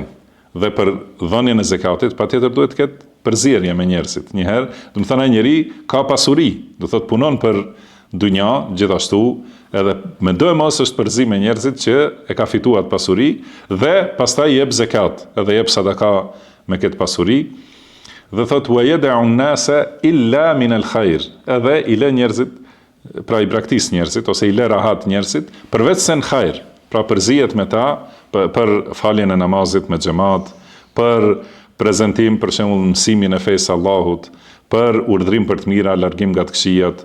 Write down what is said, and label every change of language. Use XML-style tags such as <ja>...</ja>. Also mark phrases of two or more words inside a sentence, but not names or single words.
<sq>Dhe për dhënien e zakatit, patjetër duhet të ketë përzierje me njerëzit. Njëherë, do më thonë ai njeri ka pasuri, do thot punon për dunja, gjithashtu, edhe me do e mos është përzi me njerëzit që e ka fituar pasuri, dhe pastaj jep zakat, edhe jep sadaka me këtë pasuri. Dhe thot</sq> <ar>ويدع الناس إلا من الخير.</ar> <sq>Edhe i lë njerëzit, pra i braktis njerëzit, ose i le rahat njerëzit, përveç se në hajr, pra përzihet me ta, për faljen e namazit me xhamat, për prezantim, për shembull mësimin e fesë Allahut, për urdhrim për të mira, largim nga të këqijat.</sq>